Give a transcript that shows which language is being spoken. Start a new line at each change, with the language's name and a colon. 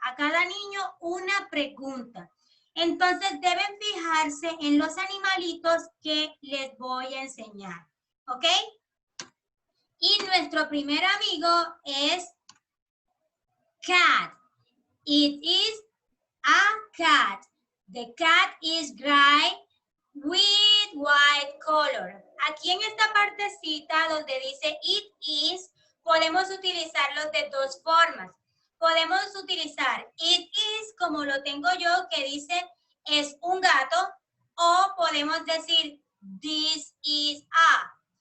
Spanish: A cada niño una pregunta. Entonces deben fijarse en los animalitos que les voy a enseñar. ¿Ok? Y nuestro primer amigo es cat.
English: It is a cat. The cat is gray with white color.
Spanish: Aquí en esta partecita donde dice it is, podemos utilizarlo de dos formas. Podemos utilizar it is como lo tengo yo, que dice es un gato, o podemos decir
English: this is a.